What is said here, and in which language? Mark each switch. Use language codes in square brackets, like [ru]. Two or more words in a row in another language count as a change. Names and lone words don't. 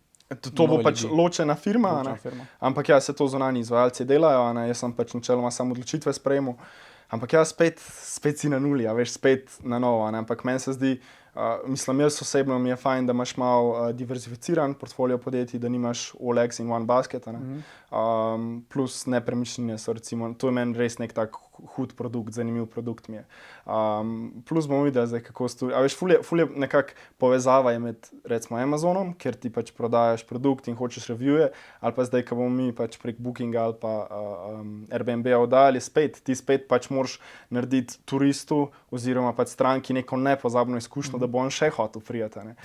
[sl] To bo pač ločena firma, ampak ja, se to zunanji izvajalci delajo, ne, jaz sem pač načeloma samo odločitve sprejemal. Ampak ja, spet si na nuli, veš, spet na novo, ne? Ampak meni se zdi, mislim, jaz osebno mi je fajn, da imaš malo diverzificiran portfolio podjetij, da nimaš [en] all eggs in one basket, [sl] ne? Plus nepremičnine so recimo, to je meni res nek tak hud produkt, zanimiv produkt mi je. Plus bomo videli zdaj, kako a veš, ful je nekako povezava je med recimo Amazonom, kjer ti pač prodajaš produkt in hočeš reviewje, ali pa zdaj, ko bomo mi pač prek Bookinga ali pa Airbnb-a oddajali, ti spet pač moraš narediti turistu oziroma pač stranki neko nepozabno izkušnjo, da bo on še hotel prijeti, ne.